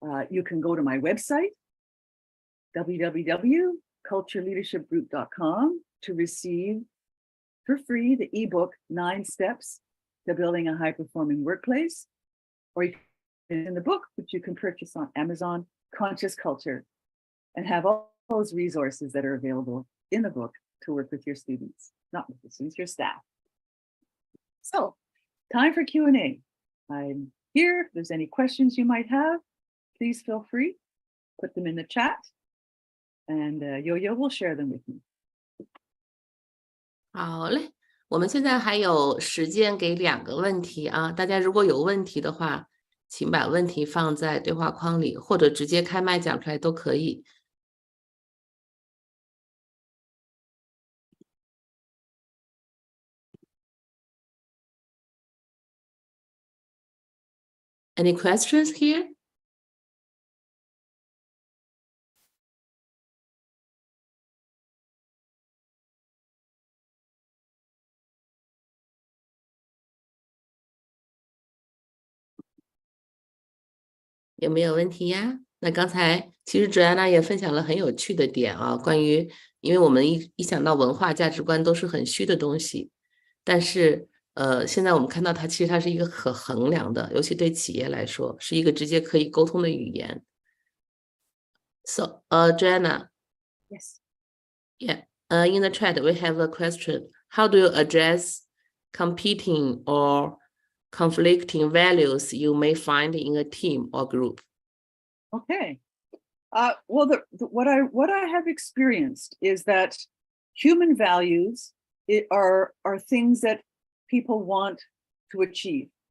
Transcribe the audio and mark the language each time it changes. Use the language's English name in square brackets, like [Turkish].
[English] You can go to my website, www.cultureleadershipgroup.com, to receive for free the ebook 9 Steps to Building a High-Performing Workplace, or you can in the book, which you can purchase on Amazon, Conscious Culture, and have all those resources that are available in the book to work with your students, not with the students, your staff. So, time for Q&A. I'm here. If there's any questions you might have, please feel free, put them in the chat, and Yo-Yo will share them with me. [Chinese] 好嘞，我们现在还有时间给2个问题啊，大家如果有问题的话，请把问题放在对话框里，或者直接开麦讲出来都可以。 [English] Any questions here? [Chinese] 有没有问题呀？那刚才其实Joanna也分享了很有趣的点啊，关于因为我们一想到文化价值观都是很虚的东西，但是现在我们看到它其实它是一个可衡量的，尤其对企业来说是一个直接可以沟通的语言。 [English] So, Joanna. Yes. Yeah. In the chat we have a question. How do you address competing or conflicting values you may find in a team or group? Okay. Well, what I have experienced is that human values are things that people want to achieve.